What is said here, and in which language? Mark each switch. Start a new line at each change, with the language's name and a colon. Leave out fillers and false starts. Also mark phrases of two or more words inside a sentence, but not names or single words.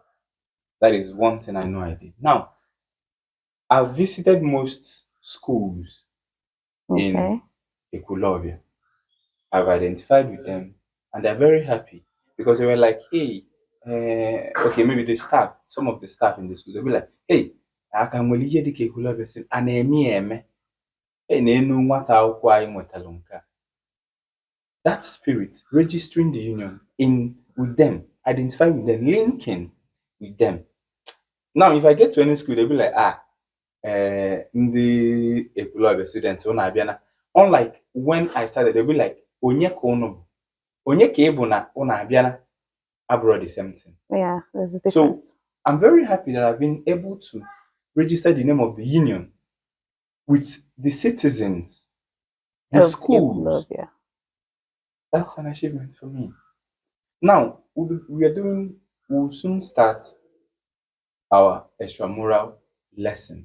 English: That is one thing I know I did. Now, I've visited most schools in Okay. EKWULOBIA. I've identified with them, and they're very happy because they were like, "Hey, okay, maybe the staff, some of the staff in the school, they'll be like, hey, I can well hear the EKWULOBIA saying, and eme, hey,
Igbo: nenu nwata akwụkwọ anyị nwetara nke a."
English: That spirit, registering the union in with them, identifying with them, linking with them. Now, if I get to any school, they'll be like, ndị EKWULOBIA students, unlike when I started, they'll be like,
Igbo: onye ka unu bụ? Onye ka ị bụ na unu abịana?
English: Abroad the same thing. Yeah, there's a difference. So I'm very happy that I've been able to register the name of the union with the citizens, the schools. EKWULOBIA. That's an achievement for me. Now, we'll soon start our extramural lesson.